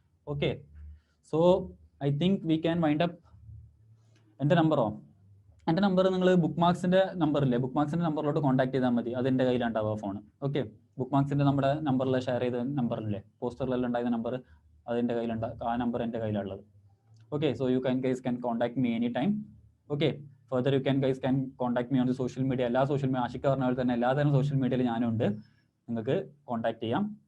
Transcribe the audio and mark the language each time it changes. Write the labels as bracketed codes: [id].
[en] Okay, so I think we can wind up. [ml] എൻ്റെ number നിങ്ങൾ ബുക്ക്മാർക്സിന്റെ നമ്പറില്ലേ, ബുക്ക്മാർക്സിന്റെ നമ്പറിലോട്ട് കോൺടാക്ട് ചെയ്താൽ മതി. അതെൻ്റെ കയ്യിലുണ്ടാവുക ഫോൺ. ഓക്കെ, ബുക്ക്മാർക്സിന്റെ നമ്മുടെ നമ്പറിൽ ഷെയർ ചെയ്ത നമ്പറില്ലേ, പോസ്റ്ററിലെല്ലാം ഉണ്ടായിരുന്ന നമ്പർ, അതെൻ്റെ കയ്യിലുണ്ട്. ആ നമ്പർ എൻ്റെ കയ്യിലുള്ളത്. [en] Okay, so you guys can contact me anytime. Okay, further you guys can contact me on the social media. [ml] എല്ലാ സോഷ്യൽ മീഡിയ ആഷിക പറഞ്ഞ പോലെ തന്നെ എല്ലാതരം സോഷ്യൽ മീഡിയയിൽ ഞാനുണ്ട്, നിങ്ങൾക്ക് കോൺടാക്ട് ചെയ്യാം.